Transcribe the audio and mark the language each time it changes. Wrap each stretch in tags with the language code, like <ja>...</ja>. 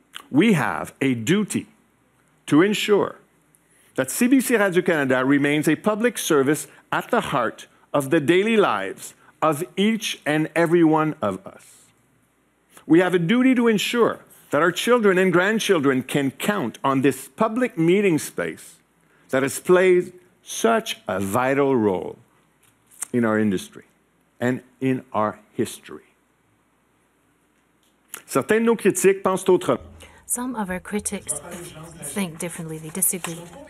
<en>We have a duty to ensure that CBC Radio-Canada remains a public service at the heart of the daily lives of each and every one of us. We have a duty to ensure that our children and grandchildren can count on this public meeting space that has played such a vital role in our industry and in our history.</en> <fr>Certains de nos critiques pensent autrement.</fr> <en>Some of our critics think differently, they disagree.</en>